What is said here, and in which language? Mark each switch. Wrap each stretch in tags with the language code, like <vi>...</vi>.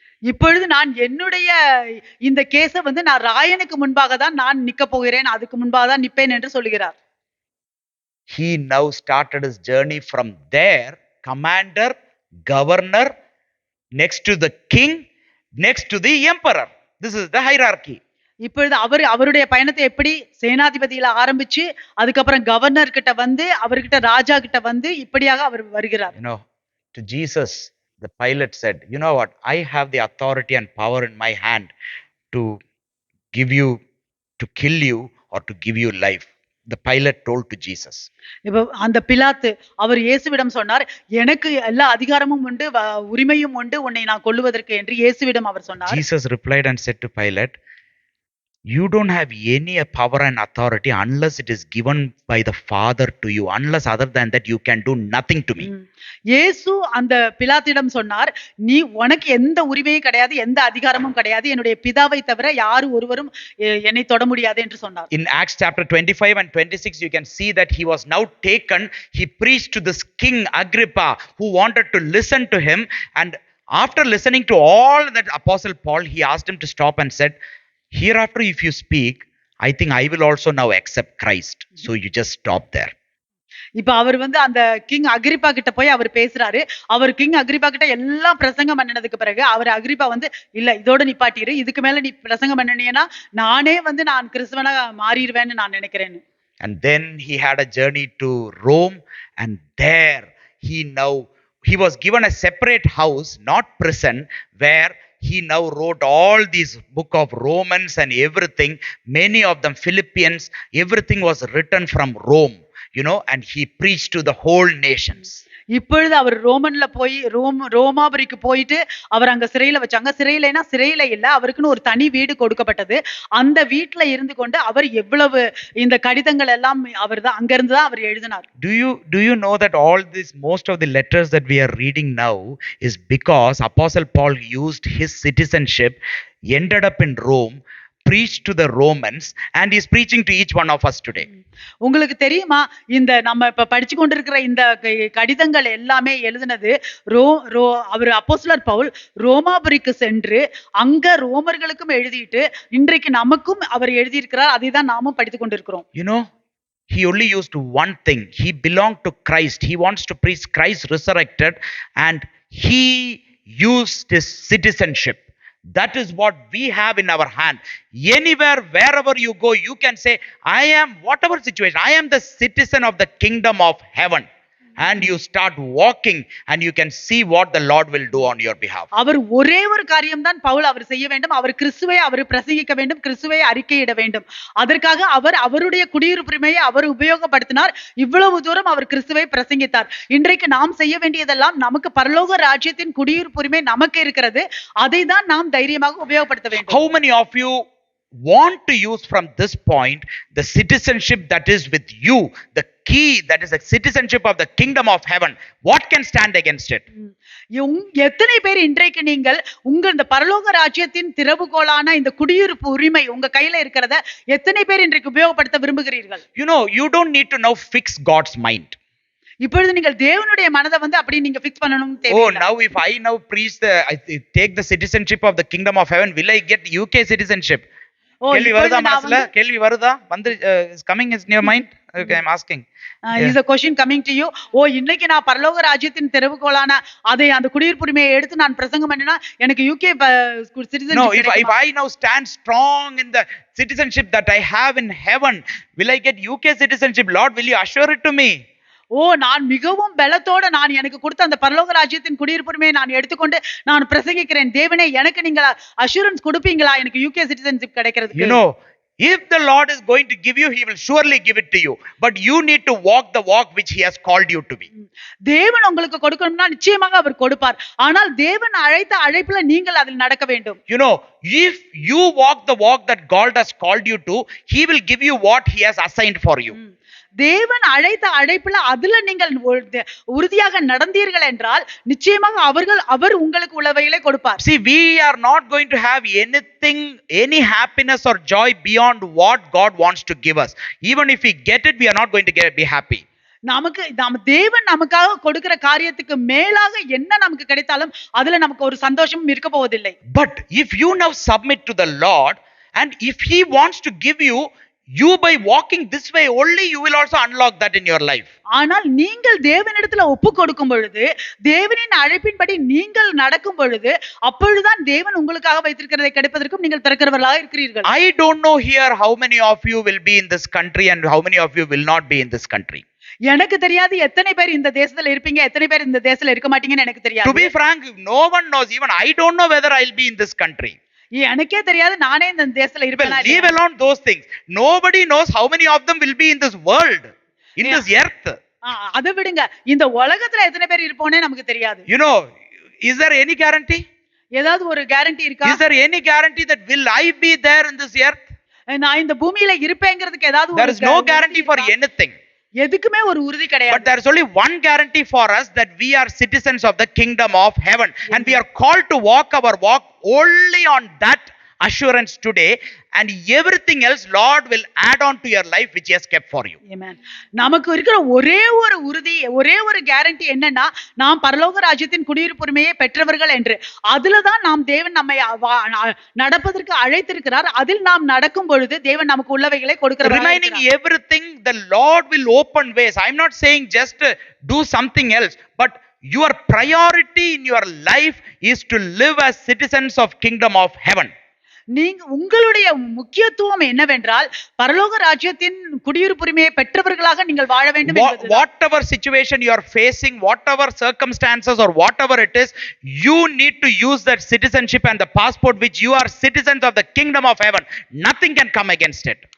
<ta>இப்பொழுது நான் என்னுடைய இந்த கேஸை வந்து நான் ராயனுக்கு முன்பாக தான் நான் நிக்க போகிறேன், அதுக்கு முன்பாக தான் நிப்பேன் என்று சொல்கிறார்.</ta> <en>He now started his journey from there, commander, governor, next to the king, next to the emperor. This is the hierarchy.</en> <ta>இப்பொழுது அவருடைய பயணத்தை எப்படி சேனாதிபதியில ஆரம்பிச்சு அதுக்கப்புறம் கவர்னர் கிட்ட வந்து அவர்கிட்ட ராஜா கிட்ட வந்து இப்படியாக அவர் வருகிறார்.</ta> <en>To Jesus the Pilate said, you know what, I have the authority and power in my hand to give you, to kill you or to give you life. The Pilate told to Jesus.</en> <ta>இப்போ அந்த பிலாத்து அவர் இயேசுவிடம் சொன்னார், எனக்கு எல்லா அதிகாரமும் உண்டு, உரிமையும் உண்டு உன்னை நான் கொல்லுவதற்கு என்று இயேசுவிடம் அவர் சொன்னார்.</ta> <en>Jesus replied and said to Pilate, you don't have any power and authority unless it is given by the Father to you. Unless other than that you can do nothing to me.</en> <ta>இயேசு அந்த பிலாத்திடம் சொன்னார், நீ உனக்கு எந்த உரிமையும் கிடையாது, எந்த அதிகாரமும் கிடையாது, என்னுடைய பிதாவை தவிர யாரு ஒருவரும் என்னை தொட முடியாது என்று சொன்னார்.</ta> <en>In Acts chapter 25 and 26 you can see that he was now taken. He preached to this king Agrippa who wanted to listen to him, and after listening to all that Apostle Paul, he asked him to stop and said, hereafter if you speak, I think I will also now accept Christ. So you just stop there.</en> <ta>இப்ப அவர் வந்து அந்த king Agrippa கிட்ட போய் அவர் பேசுறாரு. அவர் king Agrippa கிட்ட எல்லாம் பிரசங்கம் பண்ணினதுக்கு பிறகு அவர் அக்ரிப்பா வந்து, இல்ல இதோட நிப்பாட்டிரு, இதுக்கு மேல நீ பிரசங்கம் பண்ணினீன்னா நானே வந்து நான் கிறிஸ்தவனா மாறிடுவேன்னு நான் நினைக்கிறேன்.</ta> <en>And then he had a journey to Rome, and there he was given a separate house, not prison, where he now wrote all these book of Romans and everything, many of them Philippians, everything was written from Rome, and he preached to the whole nations.</en> <ta>இப்பொழுது அவர் ரோமன்ல போய் ரோமாபுரிக்கு போயிட்டு அவர் அங்க சிறையில வச்சாங்க. சிறையில இல்ல, அவருக்குன்னு ஒரு தனி வீடு கொடுக்கப்பட்டது. அந்த வீட்டுல இருந்து கொண்டு அவர் எவ்வளவு இந்த கடிதங்கள் எல்லாம் அவர் தான் அங்க இருந்து தான் அவர் எழுதினார்.</ta> <en>Do you know that all this, most of the letters that we are reading now is because Apostle Paul used his citizenship, ended up in Rome, preached to the Romans, and is preaching to each one of us today.</en> <ta>உங்களுக்கு தெரியுமா, இந்த நம்ம இப்ப படிச்சு கொண்டிருக்கிற இந்த கடிதங்கள் எல்லாமே எழுதினது அவர் அப்போஸ்தலர் பவுல் ரோமாபுரிக்கு சென்று அங்க ரோமர்களுக்கும் எழுதிட்டு இன்றைக்கு நமக்கும் அவர் எழுதியிருக்கிறார். அதை தான் நாமும் படித்துக் கொண்டிருக்கிறோம்.</ta> <en>He only used one thing. He belonged to Christ. He wants to preach Christ resurrected, and he used his citizenship. That is what we have in our hand. Anywhere, wherever you go, you can say, I am whatever situation, I am the citizen of the kingdom of heaven. and you start walking, and you can see what the Lord will do on your behalf.</en> <ta>அவர் ஒரே ஒரு காரியம் தான் பவுல் அவர் செய்ய வேண்டும். அவர் கிறிஸ்துவை அவர் பிரசங்கிக்க வேண்டும், கிறிஸ்துவை அறிக்கையிட வேண்டும். அதற்காக அவர் அவருடைய குடியுரிமையை அவர் உபயோகப்படுத்தினார். இவ்வளவு தூரம் அவர் கிறிஸ்துவை பிரசங்கித்தார். இன்றைக்கு நாம் செய்ய வேண்டியதெல்லாம், நமக்கு பரலோக ராஜ்யத்தின் குடியுரிமை நமக்கு இருக்கிறது, அதை தான் நாம் தைரியமாக உபயோகப்படுத்த வேண்டும்.</ta> <en>How many of you want to use from this point the citizenship that is with you, the key that is the citizenship of the kingdom of heaven? What can stand against it?</en> <ta>எத்தனை பேர் இன்றைக்கு நீங்கள் உங்க இந்த பரலோக ராஜ்யத்தின் திறவுகோலான இந்த குடியிருப்பு உரிமை உங்க கையில இருக்கிறத எத்தனை பேர் இன்றைக்கு உபயோகப்படுத்த விரும்புகிறீர்கள்?</ta> <en>You don't need to now fix God's mind.</en> <ta>இப்பொழுது நீங்கள் தேவனுடைய மனதை வந்து அப்படி நீங்க ஃபிக்ஸ் பண்ணணும் Oh, தேவையில்லை.</ta> <en>now if I now preach take the citizenship of the kingdom of heaven, will I get UK citizenship?</en> <ta>கேள்வி வருதா மனசுல? கேள்வி வருதா? வந்து</ta> <en>is coming in your mind? Okay, I'm asking. Is a question coming to you?</en> <ta>இன்னைக்கு நான் பரலோக ராஜ்யத்தின் திறவுகோலான அதை அந்த குடியிருப்புரிமையை எடுத்து நான் பிரசங்கம் பண்ணினா எனக்கு UK citizenship</ta> <en>No, if I now stand strong in the citizenship that I have in heaven, will I get UK citizenship? Lord, will you assure it to me?</en> <ta>நான் மிகவும் பலத்தோட நான் எனக்கு கொடுத்த அந்த பரலோக ராஜ்யத்தின் குடியிருப்புரிமையை நான் எடுத்துக்கொண்டு நான் பிரசங்கிக்கிறேன். தேவனே, எனக்கு நீங்க அஷூரன்ஸ் கொடுப்பீங்களா எனக்கு யூகே சிட்டிசன்ஷிப் கிடைக்கிறதுக்கு?</ta> <en>If the Lord is going to give you, he will surely give it to you, but you need to walk the walk which he has called you to be.</en> <ta>தேவன் உங்களுக்கு கொடுக்கணும்னா நிச்சயமாக அவர் கொடுப்பார். ஆனால் தேவன் அழைத்த அழைப்புல நீங்கள் அதில் நடக்க வேண்டும்.</ta> <en>If you walk the walk that God has called you to, he will give you what he has assigned for you.</en> <ta>தேவன் அழைத்த அழைப்புல அதுல நீங்கள் உறுதியாக நடந்தீர்கள் என்றால் நிச்சயமாக அவர் உங்களுக்கு உள்ளவைகளை கொடுப்பார்.</ta> <en>See, we are not going to have any happiness or joy beyond what God wants to give us. Even if we get it, we are not going to be happy.</en> <ta>தேவன் நமக்காக கொடுக்கிற காரியத்துக்கு மேலாக என்ன நமக்கு கிடைத்தாலும் அதுல நமக்கு ஒரு சந்தோஷமும் இருக்க போவதில்லை.</ta> <en>But if you now submit to the Lord, and if he wants to give you, by walking this way only, you will also unlock that in your life.</en> <ta>ஆனால் நீங்கள் தேவனிடத்துல ஒப்பு கொடுக்கும் பொழுது, தேவனின் அழைப்பின்படி நீங்கள் நடக்கும் பொழுது, அப்பொழுதுதான் தேவன் உங்களுக்காக வைத்திருக்கிறதை கிடைப்பதற்கும் நீங்கள் திறக்கிறவர்களாக இருக்கிறீர்கள்.</ta> <en>I don't know here how many of you will be in this country and how many of you will not be in this country.</en> <ta>எனக்கு தெரியாது எத்தனை பேர் இந்த தேசத்துல இருப்பீங்க, எத்தனை பேர் இந்த தேசத்துல இருக்க மாட்டீங்கன்னு எனக்கு தெரியாது.</ta> <en>To be frank, no one knows. Even I don't know whether I'll be in this country.</en> <ta>எனக்கே தெரியாது நானே இந்த தேசத்துல இருப்பேனா.</ta> <en>Leave alone those things. Nobody knows how many of them will be in this world, in this earth.</en> <ta>அதை விடுங்க, இந்த உலகத்துல எத்தனை பேர் இருப்போனே நமக்கு தெரியாது.</ta> <en>Is there any guarantee?</en> <ta>ஏதாவது ஒரு கேரண்டி இருக்கா?</ta> <en>Is there any guarantee that will I be there in this earth?</en> <ta>நான் இந்த பூமியில இருப்பேங்கிறதுக்கு ஏதாவது</ta> <en>There is no guarantee for anything.</en> <ta>எதுக்குமே ஒரு உறுதி கிடையாது.</ta> <en>But there is only one guarantee for us, that we are citizens of the kingdom of heaven, and we are called to walk our walk only on that assurance today, and everything else Lord will add on to your life which he has kept for you. Amen.</en> <ta>நமக்கு இருக்கிற ஒரே ஒரு உறுதி, ஒரே ஒரு guarantee என்னன்னா, நாம் பரலோக ராஜ்யத்தின் குடியிருப்புரிமையை பெற்றவர்கள் என்று. அதுல தான் நாம் தேவன் நம்மை நடப்பதற்கு அழைத்திருக்கிறார். அதில் நாம் நடக்கும் பொழுது தேவன் நமக்கு உள்ளவைகளை கொடுக்கிறார்.</ta> <en>Remaining everything, the Lord will open ways. I am not saying just do something else, but your priority in your life is to live as citizens of kingdom of heaven.</en> <ta>உங்களுடைய முக்கியத்துவம் என்னவென்றால் பரலோக ராஜ்யத்தின் குடியிருப்புரிமையை பெற்றவர்களாக நீங்கள் வாழ வேண்டும் என்பதுதான்.</ta> <en>Whatever situation you are facing, whatever circumstances or whatever it is, you need to use that citizenship and the passport which you are citizens of the kingdom of heaven. Nothing can come against it.</en>